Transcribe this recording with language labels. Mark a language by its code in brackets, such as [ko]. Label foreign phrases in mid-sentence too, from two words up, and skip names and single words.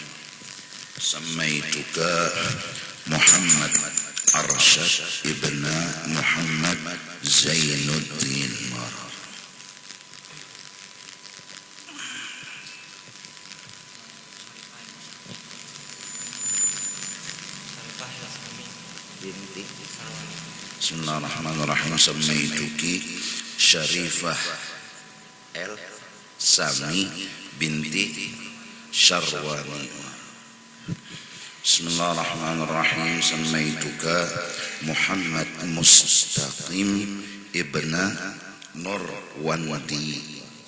[ar] سميتك محمد أرشد ابن محمد زين الدين مرة. Bismillahirrahmanirrahim. Samaituki Syarifah El Sami binti Syarwani. Bismillahirrahmanirrahim. Samaituka Muhammad Mustaqim ibna Nurwandi.